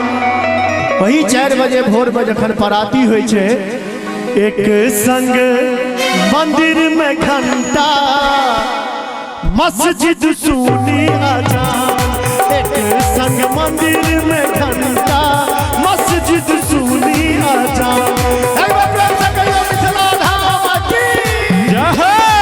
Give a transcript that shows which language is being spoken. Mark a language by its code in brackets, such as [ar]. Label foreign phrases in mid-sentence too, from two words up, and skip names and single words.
[mai] वही 4 बजे भोर में जखन पराती होय छे, एक संग मंदिर में घंटा मस्जिद सुनी अजान। एक संग मंदिर में घंटा मस्जिद सुनी अजान। एक बार प्रेम से कहियो मिथिला धाम की जय हो।